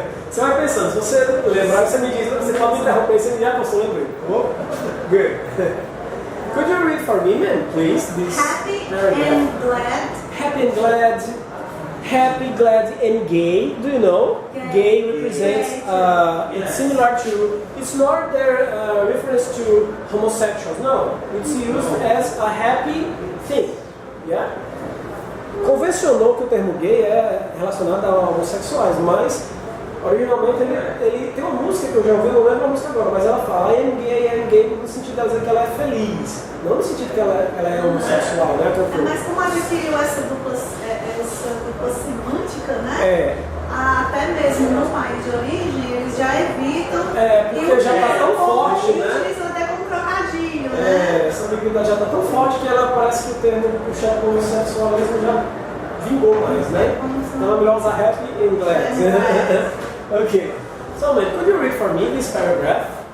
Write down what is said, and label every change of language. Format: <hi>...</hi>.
<pt>Você vai pensando, se você lembrar, você me diz, você pode me interromper, você me diz, você lembrou.</pt> <en>Oh, good. Could you read for me, man, please? This happy paragraph. and glad. Happy and glad. Happy, glad, and gay. Do you know? Gay represents, it's similar to, it's not their reference to homosexuals. No, it's used as a happy thing. Yeah?</en> <pt>Convencionou que o termo gay é relacionado a homossexuais, mas originalmente ele tem uma música que eu já ouvi, não lembro a música agora, mas ela fala</pt> <en>I am gay</en> <pt>no sentido de dizer que ela é feliz, não no sentido que ela é homossexual, né? Mas como adquiriu essa dupla semântica, né? Até mesmo no país de origem, eles já evitam. Porque já está tão forte, né? Utilizam até como trocadilho, né? Essa ambiguidade já está tão forte que ela parece que o termo puxado pelo homossexualismo já vingou mais, né? Então é melhor usar</pt> <en>happy in glad. Okay. So, man, could you read for me this paragraph?</en>